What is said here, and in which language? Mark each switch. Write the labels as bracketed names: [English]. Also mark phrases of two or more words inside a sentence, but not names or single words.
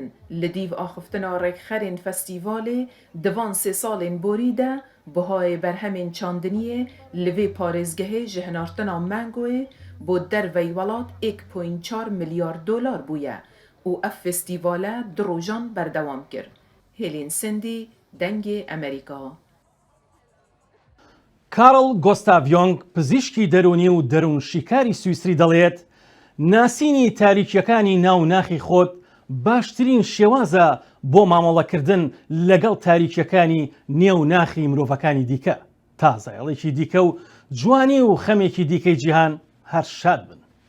[Kurdish] Li dîv axiftina rêkxerên festîvalê di van 3 salên borî de bihayê berhemên çandiniyê li vê parêzgehê ji hinartina mangoyê bo dervey welat 1.4 milyar dolar bûye û ev festîvale 2 rojan berdewam kir. Hêlên Sindî, dengê Amerîka. [Central Kurdish] کارل گۆستاڤیۆنگ پزیشکی دەرونی و دەروونشیکاری سویسری دەڵێت ناسینی تاریکیەکانی ناو ناخی خۆت باشترین شێوازە بۆ مامەڵەکردن لەگەڵ تاریکیەکانی نێو ناخی مرۆڤەکانی دیکە تا زایڵێکی دیکە و جوانی و خەمێکی دیکەی جیهان هەر شاد بن.